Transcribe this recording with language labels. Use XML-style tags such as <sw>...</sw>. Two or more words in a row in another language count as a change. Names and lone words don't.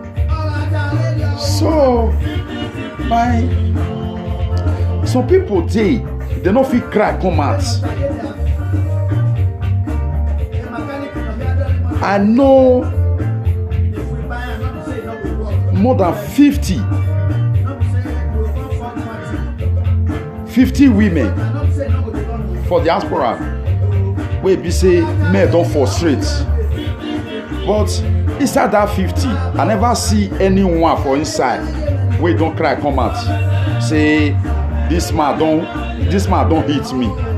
<pcm>So, some people they don't feel cry come out. I know more than 50 women for diaspora. wey be say men don frustrate. But inside that 50, I never see anyone for inside wey don cry come out say this man don hit me.</pcm>